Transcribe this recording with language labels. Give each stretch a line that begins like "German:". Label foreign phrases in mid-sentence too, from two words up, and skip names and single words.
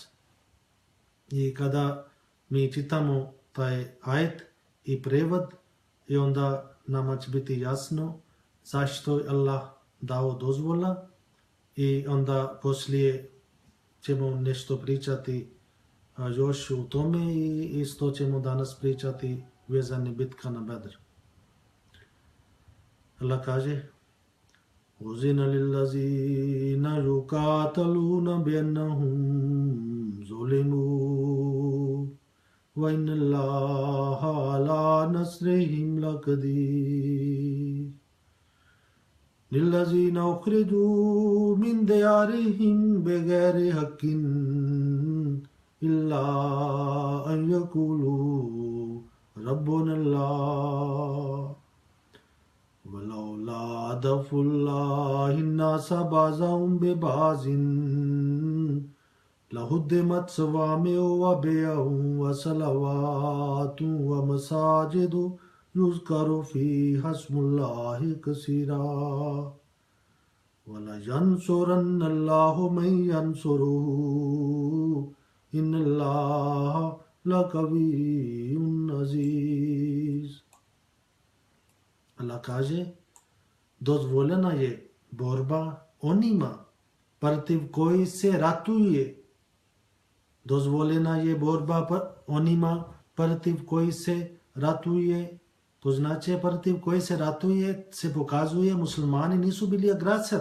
Bosnian: I kada mi čitamo taj ajet i prevod, i onda nama će biti jasno zašto je Allah dao dozvola, i onda poslije ćemo nešto pričati još u tome, i isto ćemo danas pričati vezani bitka na Badr. Allah kaže,
Arabic: أذن للذين يقاتلون بأنهم ظلموا وإن الله على نصرهم لقدير. للذين أخرجوا من ديارهم بغير حق إلا أن يقولوا ربنا الله ولولا دفع الله الناس بعضهم ببعض لهدمت صوامع وبيع وصلوات ومساجد يذكر فيها اسم الله كثيرا وَلَيَنْصُرَنَّ اللَّهُ مَن يَنْصُرُهُ إِنَّ اللَّهَ لَقَوِيٌّ عَزِيز.
Bosnian: Allah kaže, dozvoljena je borba onima protiv koji se ratuje. Dozvoljena je borba onima protiv koji se ratuje. To znači protiv koji se ratuje se pokazuje muslimani nisu bili agresor.